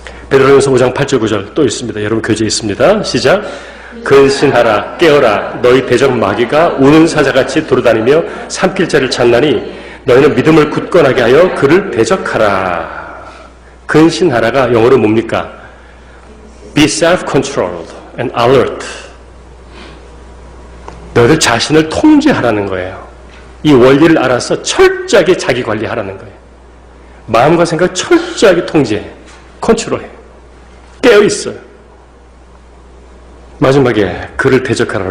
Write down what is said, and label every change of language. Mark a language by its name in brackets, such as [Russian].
[Korean] 베드로전서 5장 8절 9절 또 있습니다. 여러분 교재에 있습니다. 시작. 근신하라 깨어라 너희 대적 마귀가 우는 사자같이 돌아다니며 삼킬 자를 찾나니 너희는 믿음을 굳건하게 하여 그를 대적하라. 근신하라가 영어로 뭡니까? [English] Be self-controlled and alert. [Korean] 너희들 자신을 통제하라는 거예요. 이 원리를 알아서 철저하게 자기 관리하라는 거예요. 마음과 생각 철저하게 통제, 컨트롤해. 깨어있어요. 마지막에 그를 대적하라.